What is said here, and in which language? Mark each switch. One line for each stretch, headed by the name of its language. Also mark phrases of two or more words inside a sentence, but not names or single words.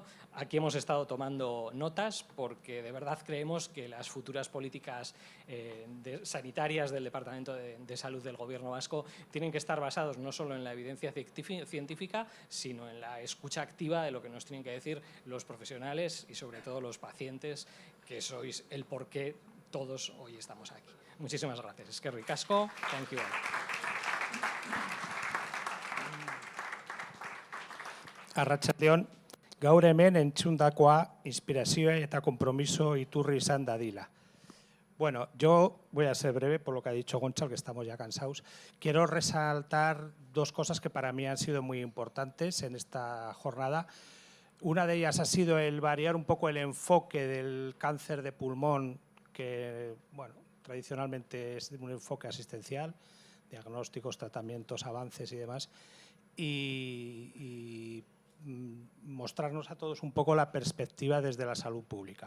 Spanish: Aquí hemos estado tomando notas porque de verdad creemos que las futuras políticas sanitarias del Departamento de Salud del Gobierno vasco tienen que estar basados no solo en la evidencia científica, sino en la escucha activa de lo que nos tienen que decir los profesionales y sobre todo los pacientes, que sois el porqué todos hoy estamos aquí. Muchísimas gracias.
Basque: Eskerrik asko.
English: Thank you all.
Basque: Arratsaldeon, gaur hemen entzundakoa inspirazioa eta konpromiso iturri izan dadila.
Spanish: Bueno, yo voy a ser breve por lo que ha dicho Gonçal, que estamos ya cansados. Quiero resaltar 2 cosas que para mí han sido muy importantes en esta jornada. Una de ellas ha sido el variar un poco el enfoque del cáncer de pulmón, que bueno, tradicionalmente es un enfoque asistencial, diagnósticos, tratamientos, avances y demás, y mostrarnos a todos un poco la perspectiva desde la salud pública.